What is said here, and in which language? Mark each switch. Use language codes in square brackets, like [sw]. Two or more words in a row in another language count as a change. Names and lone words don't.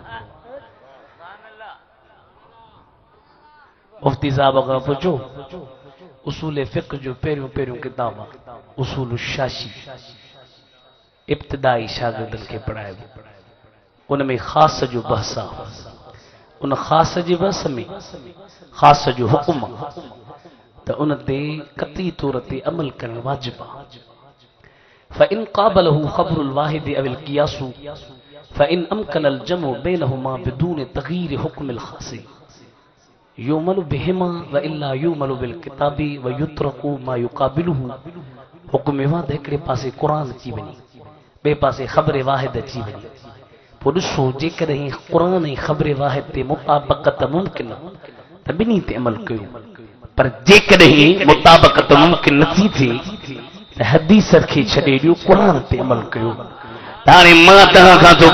[sd] मुफ्ती साहब खां पुछो उसूल फ़िक़्ह जो पहिरियों किताब आहे उसूल शाशी इब्तिदाई शागिर्दनि खे पढ़ाइबो उन में ख़ास जो बहस आहे उन ख़ास जे बहस में ख़ास जो हुकुम त उन ते कती तौर ते अमल करणु वाजिब आहे [ar] فإن قابله خبر الواحد أو القياس فإن أمكن الجمع بينهما بدون تغيير حكم الخاص يعمل بهما وإلا يعمل بالكتاب ويترك ما يقابله [sd] हुक्म वाद हिकिड़े पासे क़ुर अची वञे ॿिए पासे ख़बर वाहिद अची वञे पोइ ॾिसो जेकॾहिं क़ुर ऐं ख़बर वाहिद ते मुताबक़त मुमकिन त ॿिन्ही ते अमल कयो पर जेकॾहिं मुताबक़त मुमकिन नथी थिए त हदीस खे छॾे ॾियो क़ुर ते अमल कयो हाणे मां तव्हां खां थो